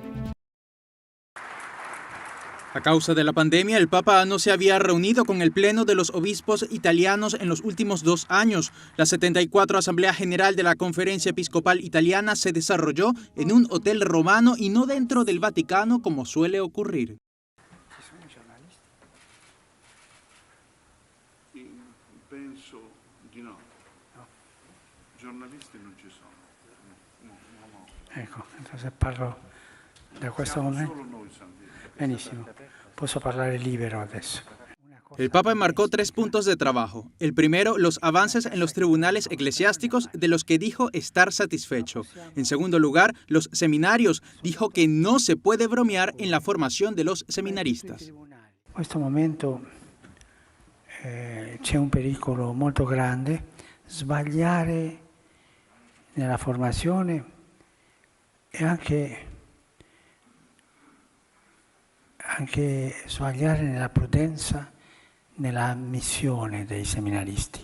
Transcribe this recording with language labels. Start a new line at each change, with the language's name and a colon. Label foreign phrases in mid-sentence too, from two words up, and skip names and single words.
Spanish: A causa de la pandemia, el Papa no se había reunido con el Pleno de los Obispos italianos en los últimos 2 años. La 74 Asamblea General de la Conferencia Episcopal Italiana se desarrolló en un hotel romano y no dentro del Vaticano, como suele ocurrir.
Italian: Penso di no. Giornalisti non ci sono. Ecco, entonces parlo da questo momento. Benissimo, posso parlare libero adesso.
Spanish: El Papa enmarcó 3 puntos de trabajo. El primero, los avances en los tribunales eclesiásticos, de los que dijo estar satisfecho. En segundo lugar, los seminarios. Dijo que no se puede bromear en la formación de los seminaristas.
Italian: In questo momento c'è un pericolo molto grande, sbagliare nella formazione e anche sbagliare nella prudenza, nella missione dei seminaristi.